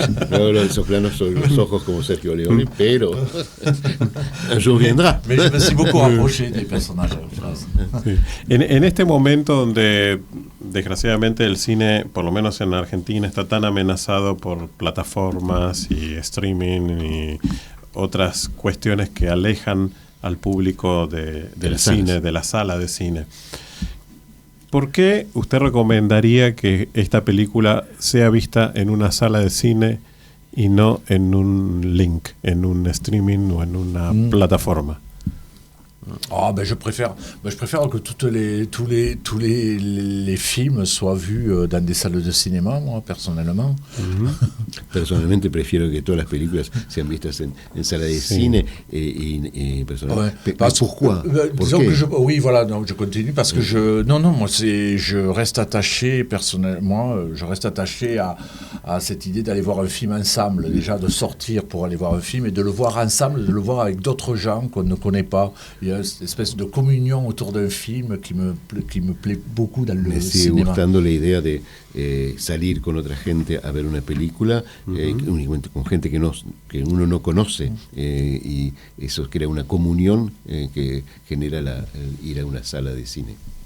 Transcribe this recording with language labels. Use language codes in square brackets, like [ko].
[es] No, esos planos sobre los ojos como Sergio Leone, pero [fr] un jour viendra. Mais je me suis beaucoup rapproché des personnages. [es] Sí. En este momento donde desgraciadamente el cine, por lo menos en Argentina, está tan amenazado por plataformas y streaming y otras cuestiones que alejan al público del cine, de la sala de cine. ¿Por qué usted recomendaría que esta película sea vista en una sala de cine y no en un link, en un streaming o en una plataforma? [fr] Je préfère que tous les films soient vus dans des salles de cinéma, moi, personnellement. [es] Personalmente prefiero que todas las películas sean vistas en salas de cine et personalmente. [fr] Pourquoi? Disons que je continue parce que je reste attaché personnellement, je reste attaché à cette idée d'aller voir un film ensemble, déjà de sortir pour aller voir un film et de le voir ensemble, de le voir avec d'autres gens qu'on ne connaît pas. Il y a cette espèce de communion autour d'un film qui me plaît beaucoup dans le cinéma. [es] Me sigue gustando la idea de salir con otra gente a ver una película, únicamente con gente que uno no conoce, y eso crea una comunión que genera ir a una sala de cine.